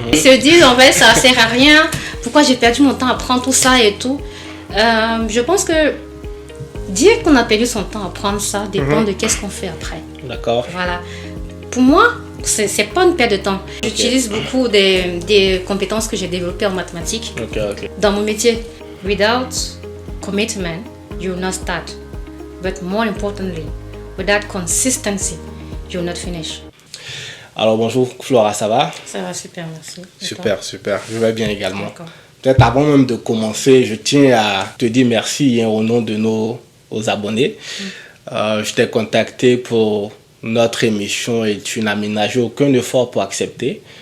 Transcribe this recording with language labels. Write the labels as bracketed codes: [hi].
[fr] Ils se disent en fait ça ne sert à rien, pourquoi j'ai perdu mon temps à apprendre tout ça et tout. Je pense que dire qu'on a perdu son temps à apprendre ça dépend de qu'est-ce qu'on fait après. D'accord. Voilà. Pour moi, c'est pas une perte de temps. J'utilise beaucoup des compétences que j'ai développées en mathématiques dans mon métier. [en] Without commitment, you will not start. But more importantly, without consistency, you will not finish. [fr] Alors bonjour Flora, ça va? Ça va super, merci. Super. Je vais bien également. D'accord. Peut-être avant même de commencer, je tiens à te dire merci au nom de nos abonnés. Je t'ai contacté pour notre émission et tu n'as ménagé aucun effort pour accepter.